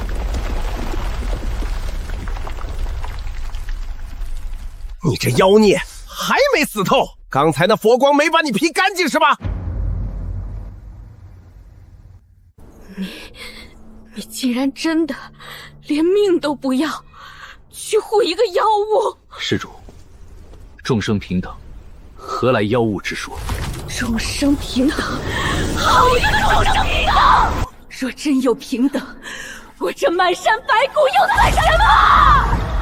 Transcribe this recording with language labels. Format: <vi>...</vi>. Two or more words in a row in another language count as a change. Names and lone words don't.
<zh>你這妖孽還沒死透！剛才那佛光沒把你劈乾淨是吧？你竟然真的連命都不要，去護一個妖物！施主，眾生平等，何來妖物之說？眾生平等，好一個眾生平等！若真有平等，我這滿山白骨用得來什麼？</zh>